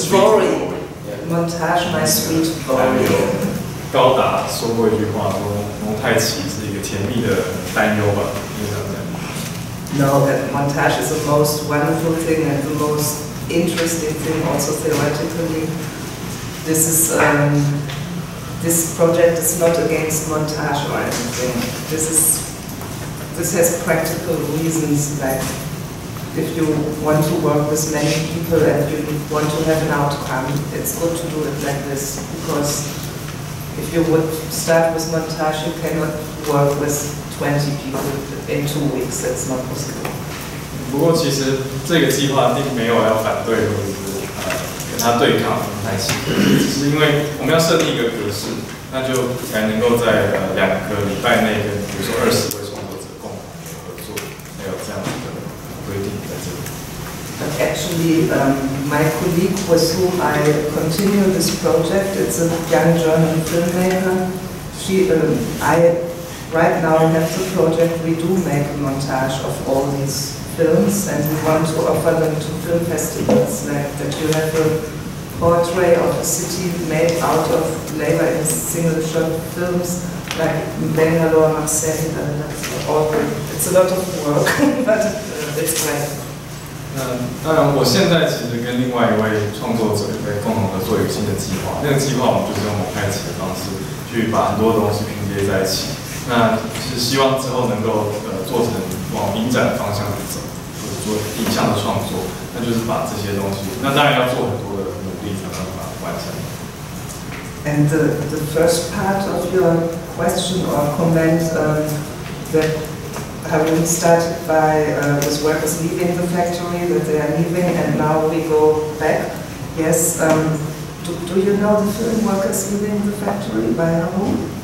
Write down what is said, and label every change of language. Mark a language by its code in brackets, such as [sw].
[en] worry, Montage, my sweet worry. [zh] 高达说过一句话，说蒙太奇是一个甜蜜的担忧吧，应该这样讲。 [en] No, that montage is the most wonderful thing and the most interesting thing, also theoretically. This project is not against montage or anything. This has practical reasons, like if you want to work with many people and you want to have an outcome, it's good to do it like this, because if you would start with montage, you cannot work with 20 people in 2 weeks. That's not possible. [zh] 不过其实这个计划并没有要反对或者是跟他对抗蒙太奇，只是因为我们要设定一个格式，那就才能够在2个礼拜内跟比如说20位创作者共同合作，才有这样的规定在这里。 [en] But actually, my colleague with whom I continue this project, it's a young German filmmaker. Right now we have the project, we do make a montage of all these films, and we want to offer them to film festivals, like that you have a portrait of a city made out of labor in single shot films, like Bangalore, Marseille, it's a lot of work, but it's great. [zh] 当然，我现在其实跟另外一位创作者在共同合作一个新的计划。那个计划我们就是用蒙太奇的方式去把很多东西拼接在一起。那是希望之后能够做成往影展的方向去走，或者做影像的创作。那就是把这些东西，那当然要做很多的努力才能把它完成。 [en] And the first part of your question or comment that Harun started by with workers leaving the factory, that they are leaving, and now we go back. Yes. Do you know the film Workers Leaving the Factory by Harun?